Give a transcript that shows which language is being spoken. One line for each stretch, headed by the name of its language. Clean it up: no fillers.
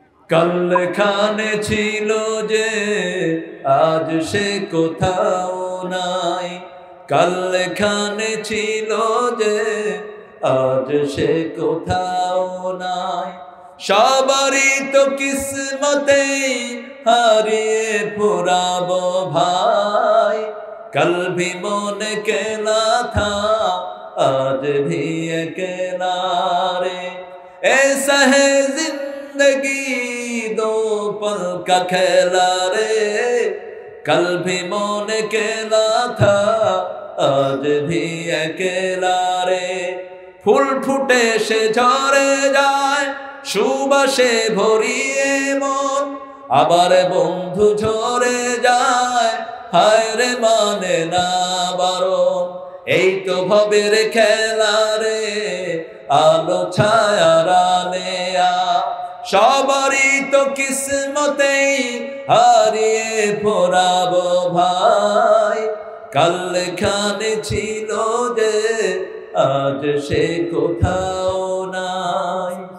Bangla: কালখানে ছিল যে আজ সে কোথাও নাই, কালখানে ছিল যে আজ সে কোথাও নাই। সবারই তো কিসমতে হারিয়ে ফুরাবো ভাই,
Hindi: कल भी मन अकेला था आज भी अकेला रे, ऐसा है जिंदगी दो पल का खेला रे, कल भी मन अकेला था आज भी अकेला रे।
Bangla: ফুল ফুটে সে ঝরে যায়, সুবাসে ভরিয়ে মন, আবার বন্ধু ঝরে যায়, হায় রে মানে না বারণ। এই তো ভবের খেলা রে, আলো ছায়ার আলেয়া, সবারই তো কিসমতেই হারিয়ে ফোরাবো ভাই, কালখানে ছিল যে আজ সে কোথাও নাই।